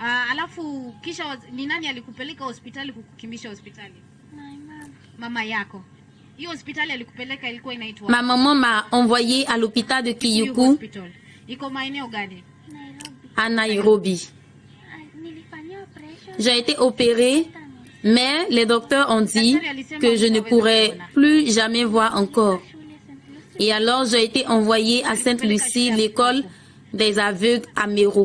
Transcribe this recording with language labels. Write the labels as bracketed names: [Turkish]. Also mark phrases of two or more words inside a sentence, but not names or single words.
[Swahili] Alafu kisha ni nani alikupeleka hospitali kukukimbisha hospitali? Mama yako. Hiyo hospitali alikupeleka ilikuwa inaitwa? [French] Ma maman m'a envoyé à l'hôpital de Kiyuku [Swahili] iko maeneo gani? [French] à Nairobi. J'ai été opérée, mais les docteurs ont dit que je ne pourrais plus jamais voir encore. Et alors j'ai été envoyée à Sainte-Lucie, l'école des aveugles à Méro.